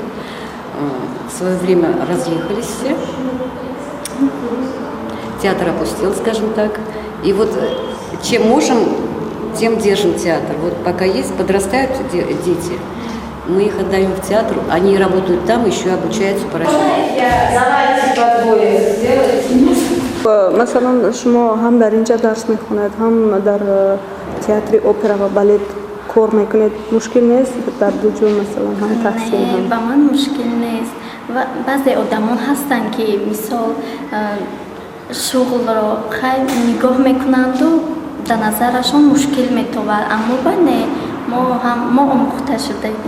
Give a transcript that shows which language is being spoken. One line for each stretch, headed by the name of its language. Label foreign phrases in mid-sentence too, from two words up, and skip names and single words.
Russian: В свое время разъехались все, театр опустел, скажем так, и вот чем можем, тем держим театр. Вот пока есть, подрастают дети, мы их отдаем в театр, они работают там, еще обучаются параллельно. Давайте по двое сделайте.
Persian: مثلا شما هم در اینجا درس میخونید هم در تئاتر اپرا و بالت کار میکنید مشکل نیست در دو جور مثلا هم تحصیل هم با من مشکل نیست و بعضی آدمان هستن که مثال شغل را خیلی نگاه میکنند و در نظرشون مشکل میتواد اما بله ما آموخته شدیم.